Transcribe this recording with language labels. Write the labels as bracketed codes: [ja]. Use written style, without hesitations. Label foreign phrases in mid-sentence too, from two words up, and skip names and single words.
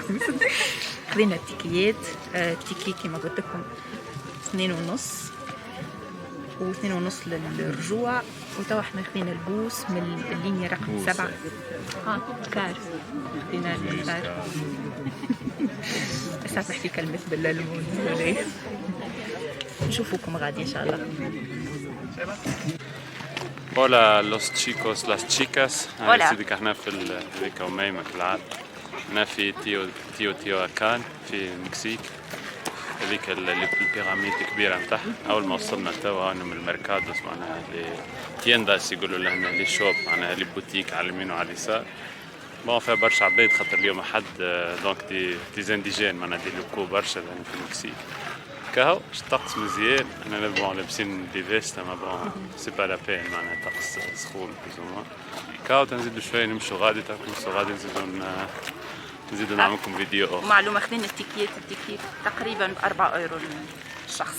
[ar] خذينا التيكيات، التيكي كما قلت لكم 2.5 و2.5 للرجوع. وتوا احنا خذينا البوس من اللينيا رقم 7. كار خذينا الكار. بس نحكي كلمة باللالمون. نشوفوكم غادي ان شاء الله. [es] Hola los chicos, las chicas. Hola. [ar] سيدك احنا في هذيك وميمة كالعادة. هنا في تيو أكان في المكسيك. هذيك البيراميد الكبيرة متاعها. أول ما وصلنا توا هنا من الميركادوس معناها تينداس يقولوا لهنا [fr] les shops [ar] معناها [fr] les boutiques [ar] على اليمين وعلى اليسار. بون فيها برشا عباد خاطر اليوم أحد [fr] donc des indigènes [ar] معناها [fr] des locaux [ar] برشا في المكسيك. كهو الطقس مزيان. انا بون لابسين [fr] des vestes [ar] اما [fr] bon c'est pas la peine [ar] معناها طقس سخون بلوز كهو تنزيدو شويه نمشوا غادي تنمشوا غادي نزيدو نعملكم فيديو اخر. معلومة خذينا التيكيت تقريبا ب4 € للشخص.